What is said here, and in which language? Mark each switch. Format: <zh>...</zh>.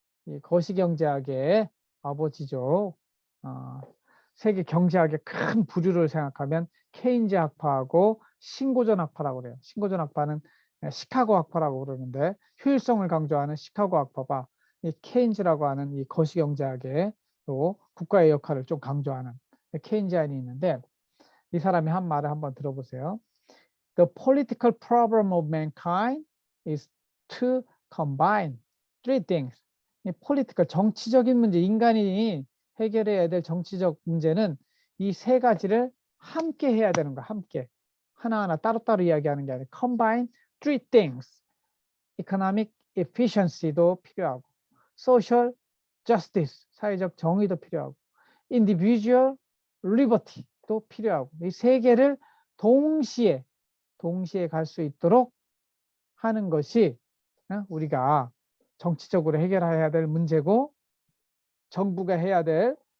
<ko>이 거시경제학의 아버지죠. 세계 경제학의 큰 부류를 생각하면 케인즈 학파하고 신고전 학파라고 그래요. 신고전 학파는 시카고 학파라고 그러는데 효율성을 강조하는 시카고 학파가 이 케인즈라고 하는 이 거시경제학의 또 국가의 역할을 좀 강조하는 케인지안이 있는데 이 사람이 한 말을 한번 들어보세요.</ko> <en>The political problem of mankind is to combine three things.</en> <ko>이 political 정치적인 문제, 인간이 해결해야 될 정치적 문제는 이 세 가지를 함께 해야 되는 거야. 함께. 하나하나 따로따로 이야기하는 게 아니라</ko> <en>combine three things.</en> <ko>economic efficiency도 필요하고 social justice, 사회적 정의도 필요하고 individual liberty도 필요하고 이 세 개를 동시에 갈 수 있도록 하는 것이 우리가 정치적으로 해결해야 될 문제고 정부가 해야 될</ko>